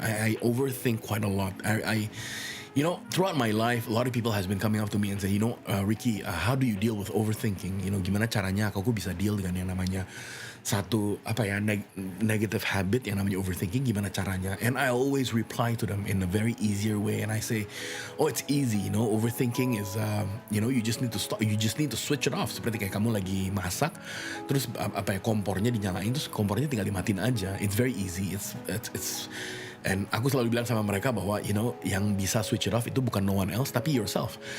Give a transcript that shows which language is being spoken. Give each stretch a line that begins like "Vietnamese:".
English: I overthink quite a lot. I throughout my life, a lot of people has been coming up to me and say, Ricky, how do you deal with overthinking?
Indonesian: Gimana caranya aku bisa deal dengan yang namanya satu negative habit yang namanya overthinking, gimana caranya?
English: And I always reply to them in a very easier way, and I say, it's easy, overthinking is you just need to stop, you just need to switch it off.
Indonesian: Seperti kayak kamu lagi masak, terus kompornya dinyalain, terus kompornya tinggal dimatiin aja.
English: It's very easy.
Indonesian: It's and aku selalu bilang sama mereka bahwa yang bisa
English: switch it off
Indonesian: itu bukan
English: no one else,
Indonesian: tapi yourself.